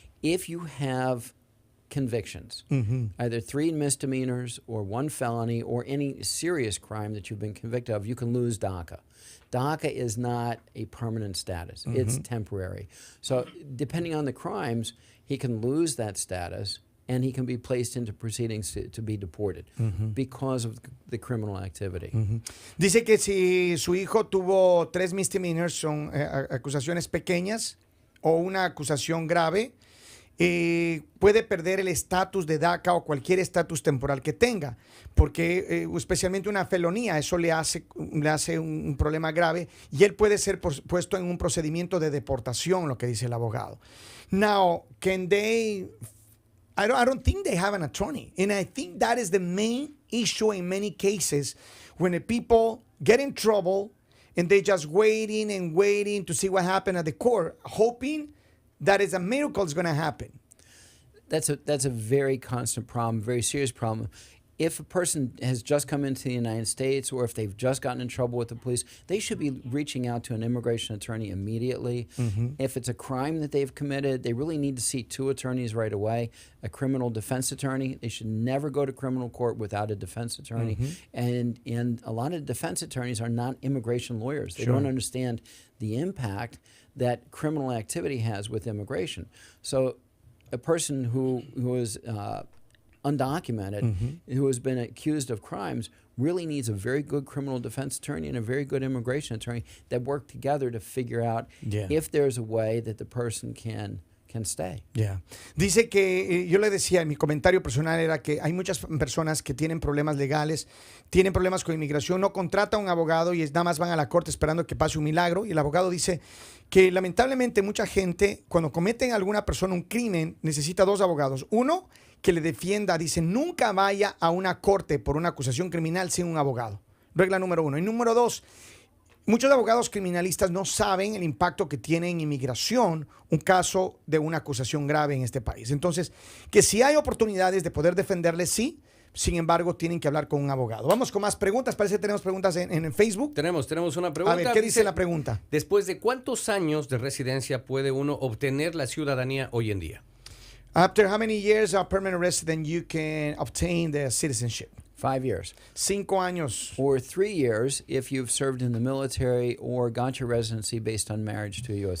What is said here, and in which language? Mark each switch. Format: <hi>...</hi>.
<en>If you have convictions, either 3 misdemeanors or 1 felony or any serious crime that you've been convicted of, you can lose DACA. DACA is not a permanent status. It's temporary. So depending on the crimes, he can lose that status and he can be placed into proceedings to be deported because of the criminal activity.</en> <es>Dice que si su hijo tuvo 3 misdemeanors, son acusaciones pequeñas, o una acusación grave, puede perder el estatus de DACA o cualquier estatus temporal que tenga, porque especialmente una felonía, eso le hace un problema grave y él puede ser puesto en un procedimiento de deportación, lo que dice el abogado.</es> <en>Now, can they... I don't think they have an attorney, and I think that is the main issue in many cases when the people get in trouble and they just waiting and waiting to see what happened at the court, hoping that is a miracle is going to happen. That's a very constant problem, very serious problem. If a person has just come into the United States or if they've just gotten in trouble with the police, they should be reaching out to an immigration attorney immediately. If it's a crime that they've committed, they really need to see 2 attorneys right away, a criminal defense attorney. They should never go to criminal court without a defense attorney. And a lot of defense attorneys are not immigration lawyers. They don't understand the impact that criminal activity has with immigration. So a person who is undocumented, who has been accused of crimes, really needs a very good criminal defense attorney and a very good immigration attorney that work together to figure out if there's a way that the person can stay.</en> <es>Dice que yo le decía, mi comentario personal era que hay muchas personas que tienen problemas legales, tienen problemas con inmigración, no contratan a un abogado y nada más van a la corte esperando que pase un milagro, y el abogado dice que lamentablemente mucha gente, cuando cometen alguna persona un crimen, necesita 2 abogados. Uno, que le defienda, dice, nunca vaya a una corte por una acusación criminal sin un abogado. Regla número 1. Y número 2, muchos abogados criminalistas no saben el impacto que tiene en inmigración un caso de una acusación grave en este país. Entonces, que si hay oportunidades de poder defenderle, sí. Sin embargo, tienen que hablar con un abogado. Vamos con más preguntas. Parece que tenemos preguntas en Facebook. Tenemos una pregunta. A ver, ¿qué dice la pregunta? ¿Después de cuántos años de residencia puede uno obtener la ciudadanía hoy en día?</es> <en>After how many years of permanent resident you can obtain the citizenship? 5 years.</en> <es>5 años.</es> <en>Or 3 years if you've served in the military or got your residency based on marriage to a U.S.</en>